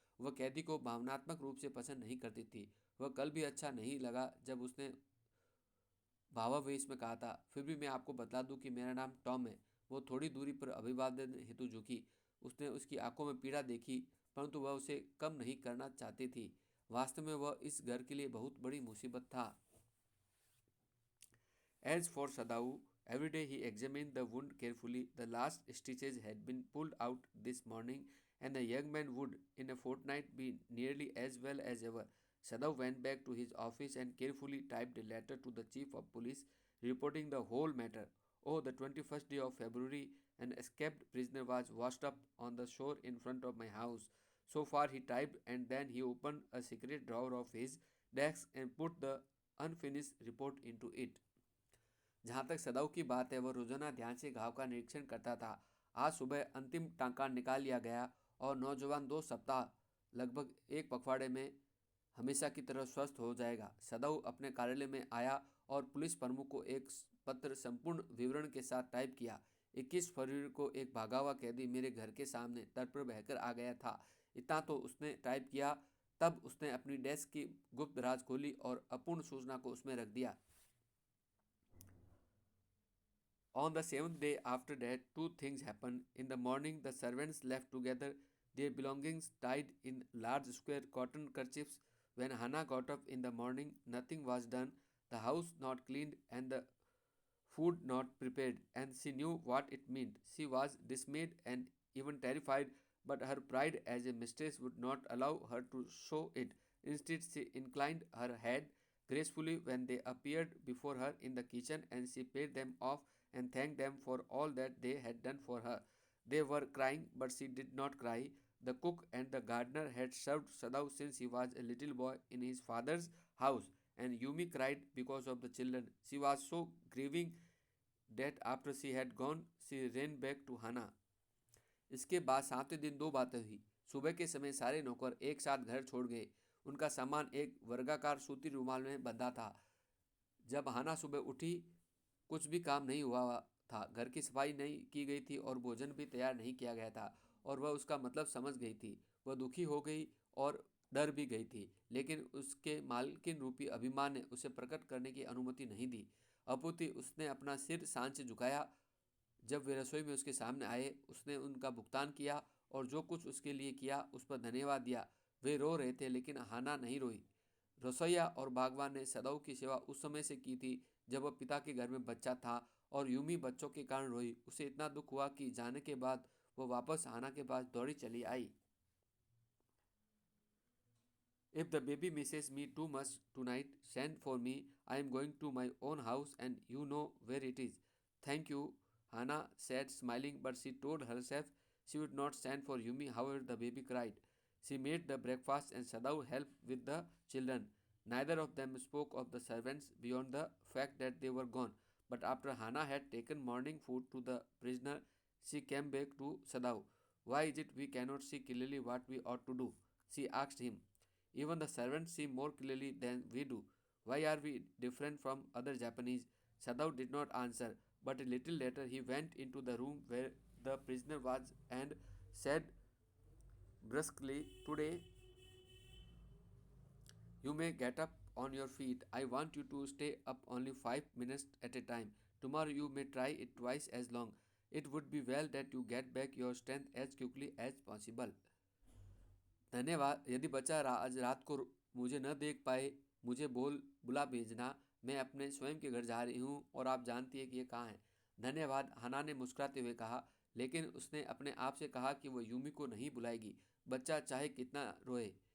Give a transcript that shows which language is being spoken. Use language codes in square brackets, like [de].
[hi] वह कैदी को भावनात्मक रूप से पसंद नहीं करती थी। वह कल भी अच्छा नहीं लगा जब उसने भावावेश में कहा था, फिर भी मैं आपको बतला दूं कि मेरा नाम टॉम है। वो थोड़ी दूरी पर अभिवादन हेतु झुकी। उसने उसकी आंखों में पीड़ा देखी, परंतु वह उसे कम नहीं करना चाहती थी। वास्तव में वह इस घर के लिए बहुत बड़ी मुसीबत था। [en] As for Sadao, every day he examined the wound carefully. The last stitches had been pulled out this morning, and the young man would, in a fortnight, be nearly as well as ever. Sadao went back to his office and carefully typed a letter to the chief of police, reporting the whole matter. Oh, the 21st day of February, an escaped prisoner was washed up on the shore in front of my house. So far, he typed, and then he opened a secret drawer of his desk and put the unfinished report into it. [hi] जहाँ तक सदाऊ की बात है, वह रोजाना ध्यान से घाव का निरीक्षण करता था। आज सुबह अंतिम टांका निकाल लिया गया और नौजवान 2 सप्ताह, लगभग एक पखवाड़े में हमेशा की तरह स्वस्थ हो जाएगा। सदाऊ अपने कार्यालय में आया और पुलिस प्रमुख को एक पत्र संपूर्ण विवरण के साथ टाइप किया। 21 फरवरी को एक भागा हुआ कैदी मेरे घर के सामने तट पर बहकर आ गया था। इतना तो उसने टाइप किया, तब उसने अपनी डेस्क की गुप्त राज खोली और अपूर्ण सूचना को उसमें रख दिया। [en] On the 7th day after that, two things happened. In the morning, the servants left together, their belongings tied in large square cotton kerchiefs. When Hannah got up in the morning, nothing was done, the house not cleaned, and the food not prepared, and she knew what it meant. She was dismayed and even terrified, but her pride as a mistress would not allow her to show it. Instead, she inclined her head gracefully when they appeared before her in the kitchen, and she paid them off and thanked them for all that they had done for her. They were crying, but she did not cry. The cook and the gardener had served Sadao since he was a little boy in his father's house, and Yumi cried because of the children. She was so grieving that after she had gone, she ran back to Hannah. [hi] इसके बाद 7वें दिन 2 बातें हुई। सुबह के समय सारे नौकर एक साथ घर छोड़ गए। उनका सामान एक वर्गाकार सूती रुमाल में बंधा था। जब हाना सुबह उठी, कुछ भी काम नहीं हुआ था। घर की सफाई नहीं की गई थी और भोजन भी तैयार नहीं किया गया था, और वह उसका मतलब समझ गई थी। वह दुखी हो गई और डर भी गई थी, लेकिन उसके मालकिन रूपी अभिमान ने उसे प्रकट करने की अनुमति नहीं दी। अपुति उसने अपना सिर शांत से झुकाया। जब वे रसोई में उसके सामने आए, उसने उनका भुगतान किया और जो कुछ उसके लिए किया उस पर धन्यवाद दिया। वे रो रहे थे, लेकिन हाना नहीं रोई। रसोईया और बागवान ने सदाऊ की सेवा उस समय से की थी जब वह पिता के घर में बच्चा था, और यूमी बच्चों के कारण रोई। उसे इतना दुख हुआ कि जाने के बाद वो वापस हाना के पास दौड़ी चली आई। [en] If the baby misses me too much tonight, send for me. I am going to my own house and you know where it is. Thank you, Hannah said, smiling, but she told herself she would not send for Yumi. However, the baby cried. She made the breakfast and Sadao helped with the children. Neither of them spoke of the servants beyond the fact that they were gone. But after Hannah had taken morning food to the prisoner, she came back to Sadao. Why is it we cannot see clearly what we ought to do? She asked him. Even the servants see more clearly than we do. Why are we different from other Japanese? Sadao did not answer, but a little later he went into the room where the prisoner was and said brusquely, "Today you may get up on your feet. I want you to stay up only 5 minutes at a time. Tomorrow you may try it twice as long. It would be well that you get back your strength as quickly as possible." [hi] धन्यवाद। यदि बच्चा आज रात को मुझे न देख पाए, मुझे बुला भेजना। मैं अपने स्वयं के घर जा रही हूँ और आप जानती है कि ये कहाँ है। धन्यवाद, हना ने मुस्कुराते हुए कहा, लेकिन उसने अपने आप से कहा कि वो यूमी को नहीं बुलाएगी, बच्चा चाहे कितना रोए।